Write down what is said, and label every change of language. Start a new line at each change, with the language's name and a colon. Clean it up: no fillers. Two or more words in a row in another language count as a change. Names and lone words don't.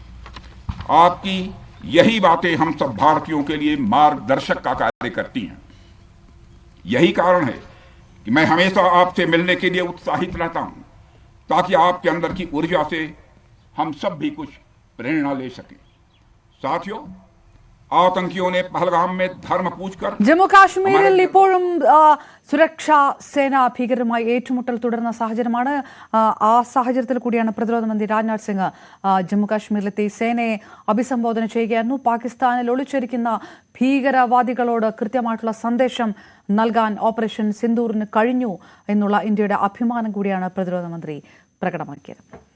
Hindi: आपकी यही बातें हम सब भारतीयों के लिए मार्गदर्शक का कार्य करती हैं। यही कारण है कि मैं हमेशा आपसे मिलने के लिए उत्साहित रहता हूं ताकि आपके अंदर की ऊर्जा से हम सब भी कुछ प्रेरणा ले सकें। साथियों, आतंकियों ने पहलगाम में धर्म पूछकर
Malayalam: ജമ്മു കാശ്മീരിൽ ഇപ്പോഴും സുരക്ഷാ സേന ഭീകരരുമായി ഏറ്റുമുട്ടൽ തുടരുന്ന സാഹചര്യമാണ്. ആ സാഹചര്യത്തിൽ കൂടിയാണ് പ്രതിരോധ മന്ത്രി രാജ്നാഥ് സിംഗ് ജമ്മു കാശ്മീരിലെത്തി സേനയെ അഭിസംബോധന ചെയ്യുകയായിരുന്നു. പാകിസ്ഥാനിൽ ഒളിച്ചിരിക്കുന്ന ഭീകരവാദികളോട് കൃത്യമായിട്ടുള്ള സന്ദേശം നൽകാൻ ഓപ്പറേഷൻ സിന്ദൂറിന് കഴിഞ്ഞു എന്നുള്ള ഇന്ത്യയുടെ അഭിമാനം കൂടിയാണ് പ്രതിരോധ മന്ത്രി പ്രകടമാക്കിയത്.